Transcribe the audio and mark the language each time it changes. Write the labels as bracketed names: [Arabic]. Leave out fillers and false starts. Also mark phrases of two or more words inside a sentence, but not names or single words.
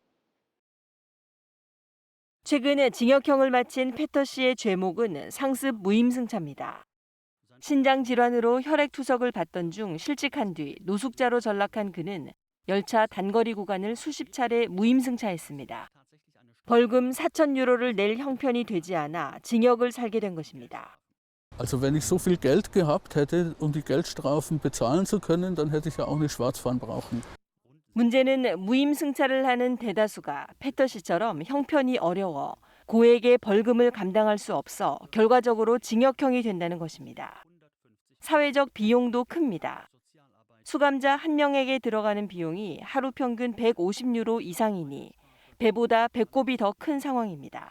[Korean] 최근 징역형을 마친 페터 씨의 죄목은 상습 무임승차입니다. 신장 질환으로 혈액투석을 받던 중 실직한 뒤 노숙자로 전락한 그는 열차 단거리 구간을 수십 차례 무임승차했습니다. 벌금 4,000유로를 낼 형편이 되지 않아 징역을 살게 된 것입니다. [German] Also wenn ich so viel Geld gehabt hätte, um die Geldstrafen bezahlen zu können, dann hätte ich ja auch nicht schwarz fahren brauchen. [Korean] 문제는 무임승차를 하는 대다수가 페터 씨처럼 형편이 어려워 고액의 벌금을 감당할 수 없어 결과적으로 징역형이 된다는 것입니다. 사회적 비용도 큽니다. 수감자 한 명에게 들어가는 비용이 하루 평균 150유로 이상이니 배보다 배꼽이 더 큰 상황입니다.